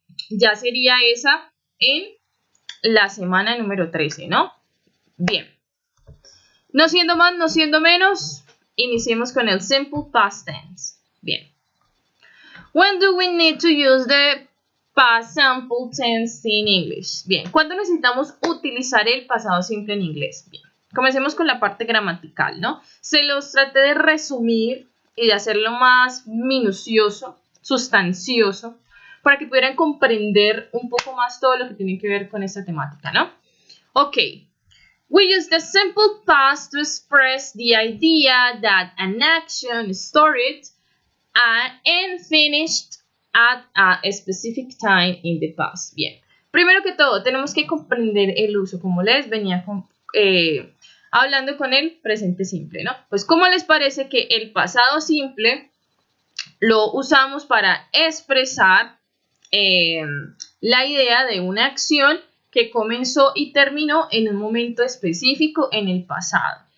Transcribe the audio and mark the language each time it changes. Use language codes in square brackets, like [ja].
[es] Ya sería esa en la semana número 13, ¿no? Bien. No siendo más, no siendo menos, iniciemos con el simple past tense. Bien. [en] When do we need to use the past simple tense in English? [es] Bien. ¿Cuándo necesitamos utilizar el pasado simple en inglés? Bien. Comencemos con la parte gramatical, ¿no? Se los traté de resumir y de hacerlo más minucioso, sustancioso, para que pudieran comprender un poco más todo lo que tiene que ver con esta temática, ¿no? Ok. [en] We use the simple past to express the idea that an action started and finished at a specific time in the past. [es] Bien. Primero que todo, tenemos que comprender el uso, como les venía hablando con el presente simple, ¿no? Pues, ¿cómo les parece que el pasado simple lo usamos para expresar la idea de una acción que comenzó y terminó en un momento específico en el pasado?